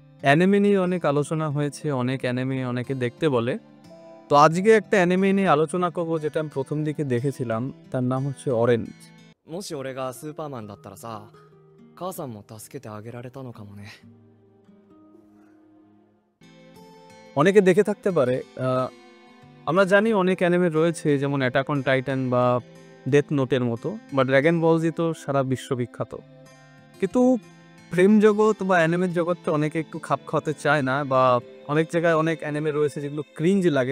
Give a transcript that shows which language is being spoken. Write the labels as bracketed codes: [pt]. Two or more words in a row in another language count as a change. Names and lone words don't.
[bn] অ্যানিমে নিয়ে অনেক আলোচনা হয়েছে, অনেক অ্যানিমে অনেকে দেখতে বলে। তো আজকে একটা অ্যানিমে নিয়ে আলোচনা করব যেটা আমি প্রথম দিকে দেখেছিলাম। তার নাম হচ্ছে 'অরেঞ্জ'। [ja] もし俺がスーパーマンだったらさ、母さんも助けてあげられたのかもね。 [bn] অনেকে দেখে থাকতে পারে। আ আমরা জানি অনেক অ্যানিমে রয়েছে যেমন 'অ্যাটাক অন টাইটান' বা 'ডেথ নোটের' মতো বা 'ড্রাগন বল জি' তো সারা বিশ্ববিখ্যাত। কিন্তু প্রেম জগৎ বা অ্যানিমের জগৎটা অনেকে একটু খাপ খাওয়াতে চায় না বা অনেক জায়গায় অনেক অ্যানিমে রয়েছে যেগুলো ক্রিঞ্জ লাগে।